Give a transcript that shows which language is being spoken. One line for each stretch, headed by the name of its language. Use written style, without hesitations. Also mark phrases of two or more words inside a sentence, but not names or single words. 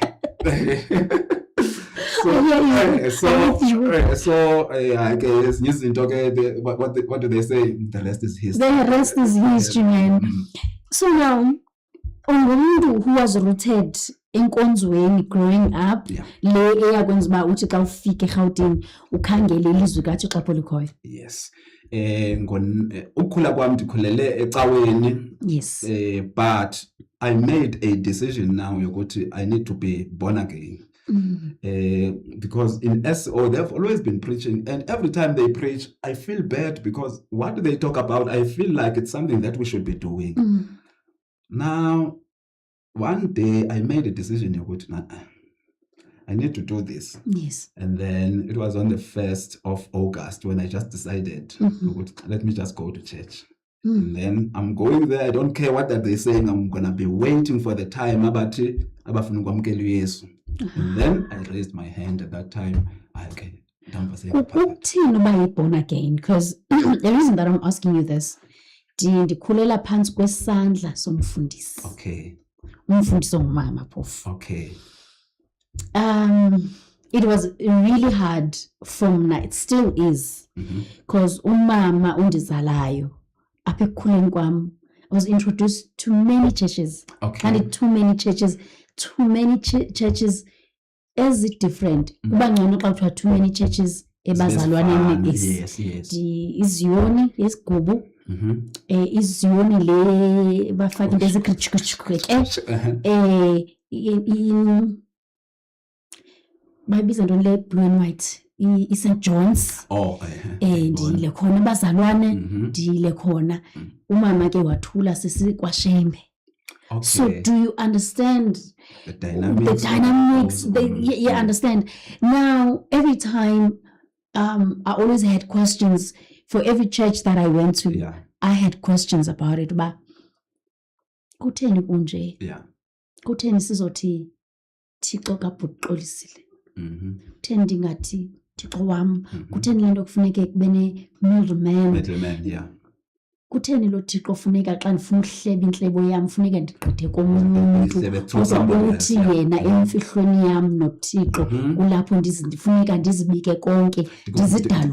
English: So I guess what do they say? The rest is history. The rest is history, man. So now,
Xhosa: umuntu who was rooted enkonzweni
English: growing up,
Xhosa: le eyakwenza uba uthi xa ufika eGauteng ukhangele ilizwi kaThixo xa likhoyo. Yes. ukukhula kwami ndikhulele ecaweni.
English: Yes. But I made a decision now yokuthi I need to be born again. Because in SO they've always been preaching, and every time they preach I feel bad because what do they talk about? I feel like it's something that we should be doing. Now one day I made a decision yokuthi I need to do this. Yes. And then it was on the 1st of August when I just decided, let me just go to church. And then I'm going there. I don't care what that they're saying. I'm going to be waiting for the time. And then I raised my hand at that time. Okay.
Xhosa: Ukuthini uba
English: born again? Because the reason that I'm asking you this,
Xhosa: ndikhulela phansi kwesandla somfundisi. Okay. Umfundisi ongumama phofu.
English: Okay. It was really hard from now. It still is. Because
Xhosa: umama undizalayo apha ekukhuleni kwam,
English: I was introduced to many churches. Okay. And too many churches as different.
Xhosa: Uba ngcono xa kuthiwa
English: too many churches
Xhosa: ebazalwaneni. Yes. Iziyoni yesigubu. Iziyoni le bafaka into ezikritshikritshikwe bayibiza ntoni le
English: blue and white
Xhosa: i-St. John's. Ndiyile khona abazalwane ndiyile khona. Umama ke wathula sesikwashembe.
English: So do you understand the dynamics? You understand. Now every time I always had questions for every church that I went to. Yeah. I had questions about it.
Xhosa: But kutheni kunje? Yeah. Kutheni sizothi Thixo kabhuxolisile? Kutheni ndingathi Thixo wam? Kutheni lento kufuneke kube ne middleman? Yeah. Kutheni lo Thixo funeka xa ndifuna uhleba intlebo yam funeka ndigqithe komuntu uthi yena emfihlweni yam noThixo kulapho ndifuneka ndizibike konke ndizidalule.